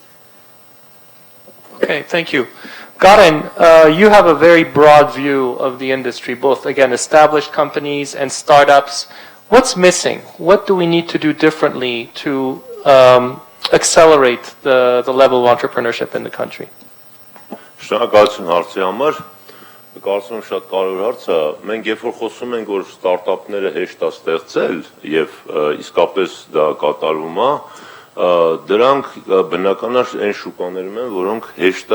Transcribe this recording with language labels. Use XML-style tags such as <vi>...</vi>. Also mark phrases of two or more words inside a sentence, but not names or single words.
<en>Okay, thank you. Karen, you have a very broad view of the industry, both, again, established companies and startups. What's missing? What do we need to do differently to accelerate the level of entrepreneurship in the country?</en> <hy>Շնորհակալություն հարցի համար։ Կարծում եմ շատ կարևոր հարց է։ Մենք երբ որ խոսում ենք, որ ստարտափները հեշտ է ստեղծել եւ իսկապես դա կատարվում է, դրանք բնականաբար այն շուկաներում են, որոնք հեշտ</hy>